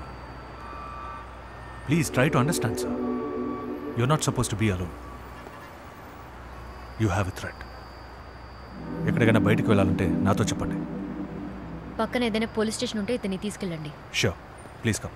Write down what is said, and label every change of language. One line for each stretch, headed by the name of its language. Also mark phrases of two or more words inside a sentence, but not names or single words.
English: Please try to understand, sir. You're not supposed to be alone. You have a threat.
Telugu: ఎక్కడికైనా బయటకు వెళ్ళాలంటే నాతో చెప్పండి. పక్కన ఏదైనా
English: police station
Telugu: ఉంటే ఇతన్ని తీసుకెళ్ళండి.
English: Sure, please come.